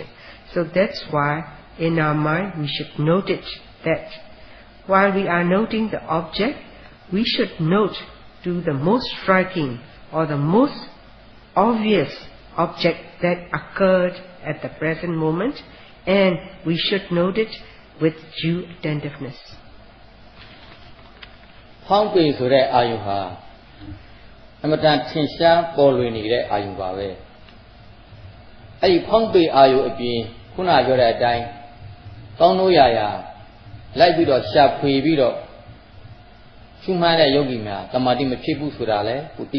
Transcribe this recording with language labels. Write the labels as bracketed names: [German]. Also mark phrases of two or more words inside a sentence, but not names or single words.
[English] So that's why in our mind we should note it that while we are noting the object, we should note to the most striking or the most obvious object that occurred at the present moment, and we should note it with due attentiveness. [Burmese] ဖောင်းပေဆိုတဲ့အာယုံဟာအမတန်ထင်ရှားပေါ်လွင်နေတဲ့အာယုံပါပဲအဲ့ဒီဖောင်းပေအာယုံအပြင်ခုနပြောတဲ့အတိုင်းကောင်းလို့ရလိုက်ပြီးတော့ရှာဖွေပြီးတော့ရှုမှန်းတဲ့ယောဂီများတမာတိမဖြစ်ဘူးဆိုတာလဲကိုသိ